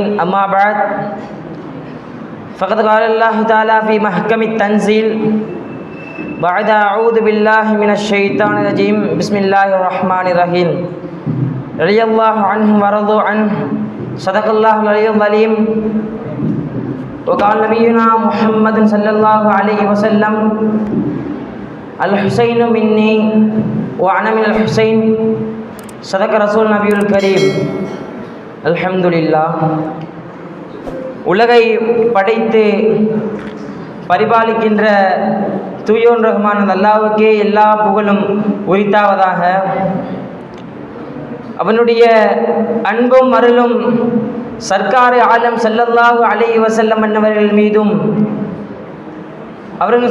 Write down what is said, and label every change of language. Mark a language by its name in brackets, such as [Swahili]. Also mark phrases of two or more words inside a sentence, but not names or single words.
[Arabic] أما بعد. فقد قال الله تعالى في محكم التنزيل بعد أعوذ بالله من الشيطان الرجيم. بسم الله الرحمن الرحيم. رضي الله عنهم ورضوا عنه. صدق الله العلي العليم. وقال نبينا محمد صلى الله عليه وسلم الحسين مني وأنا من الحسين. صدق رسول نبي الكريم. الحمد لله. [Tamil] உலகை படைத்து பரிபாலிக்கின்ற தூயோன் ரஹ்மான் அல்லாஹ்வுக்கே எல்லா புகழும் உரித்தாவதாக. அவனுடைய அன்பும் அருளும் சர்க்கார் ஆலம் [Arabic] صلى الله عليه وسلم [Tamil] அன்னவர்கள் மீதும், அவர்கள்